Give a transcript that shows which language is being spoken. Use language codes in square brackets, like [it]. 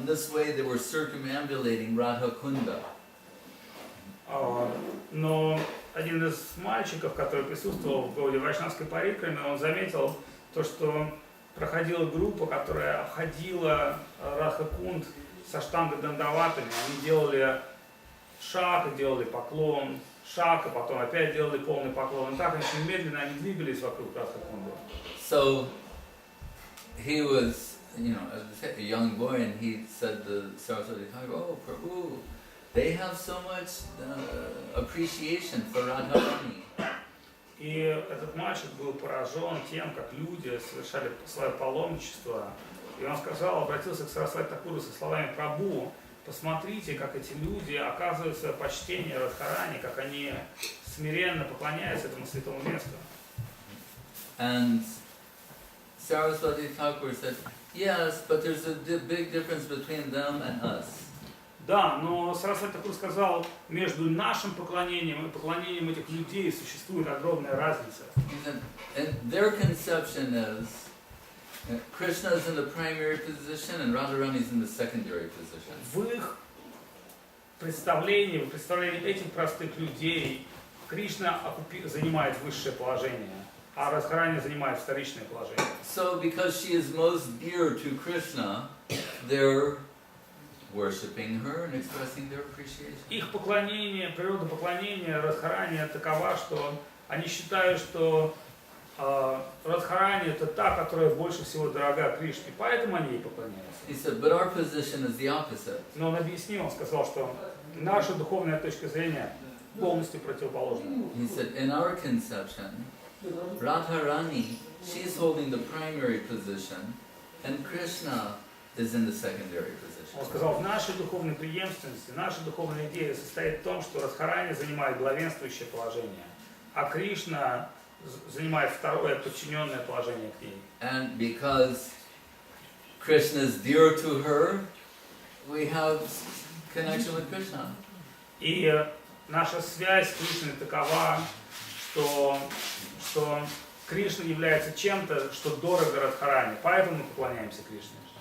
[en] In this way, they were circumambulating Radha Kunda. [ru] Но один из мальчиков, который присутствовал в Гауди Вайшнавской парикраме, он заметил то, что проходила группа, которая обходила Радха Кунд со штангой дандаватами. Они делали шаг и делали поклон, шаг, и потом опять делали полный поклон. И так очень медленно они двигались вокруг Радха Кунды. [en] So he was, a young boy, and he said to Saraswati Thakur, "Oh, Prabhu, they have so much appreciation for Radharani." [ru] И этот мальчик был поражен тем, как люди совершали свое паломничество. И он сказал, обратился к Сарасвати Такуру со словами: «Прабху, посмотрите, как эти люди оказывают свое почтение Радхарани, как они смиренно поклоняются этому святому месту». [en] And Saraswati Thakur said, "Yes, but there's a big difference between them and us." [ru] Да, но Сарасвати Такур сказал, между нашим поклонением и поклонением этих людей существует огромная разница. [en] He said, and their conception is Krishna is in the primary position and Radharani is in the secondary position. [ru] В их представлении, в представлении этих простых людей, Кришна занимает высшее положение, а Радхарани занимает вторичное положение. [en] So because she is most dear to Krishna, they're worshipping her and expressing their appreciation. [ru] Их поклонение, природа поклонения Радхарани такова, что они считают, что Радхарани это та, которая больше всего дорога Кришне, поэтому они ей поклоняются. [en] He said, but our position is the opposite. [ru] Но он объяснил, он сказал, что наша духовная точка зрения полностью противоположна. [en] He said, in our conception, Radharani, she's holding the primary position, and Krishna is in the secondary position. [ru] Он сказал, в нашей духовной преемственности, наша духовная идея состоит в том, что Радхарани занимает главенствующее положение, а Кришна занимает второе подчиненное положение к ней. [en] And because Krishna is dear to her, we have connection with Krishna. [ru] И наша связь с Кришной такова, что Кришна является чем-то, что дорого Радхарани, поэтому мы поклоняемся Кришне.